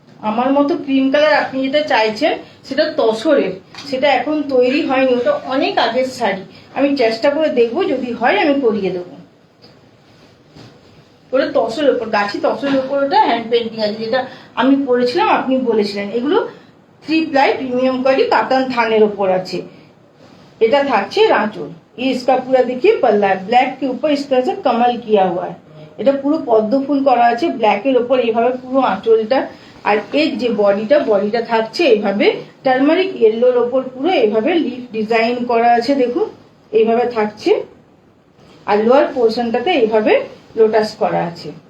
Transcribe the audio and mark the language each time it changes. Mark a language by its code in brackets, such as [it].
[bn] আমার মতো cream colour আপনি যেটা চাইছেন সেটা তসরের, সেটা এখন তৈরি হয়নি, ওটা অনেক আগের শাড়ি। আমি চেষ্টা করে দেখবো, যদি হয় আমি করিয়ে দেবো। ওটা তসরের উপর, গাছি তসরের উপর ওটা হ্যান্ড পেন্টিং আছে, যেটা আমি পরেছিলাম, আপনি বলেছিলেন। এগুলো 3 प्लाई प्रीमियम क्वालिटी कातन थानेर ऊपर আছে। এটা থাকছে আঁচল। [hi] ये इसका पूरा देखिए पल्ला है, ब्लैक के ऊपर इस तरह से कमल किया हुआ है। [bn] এটা পুরো পদ্ম ফুল করা আছে ব্ল্যাকের উপর, এইভাবে পুরো আঁচলটা। আর এর যে বডিটা থাকছে এইভাবে টার্মারিক ইয়েলোর উপর পুরো এইভাবে লিফ ডিজাইন করা আছে। দেখুন এইভাবে থাকছে। আর লোয়ার পোর্শনটাতে এইভাবে লোটাস করা আছে।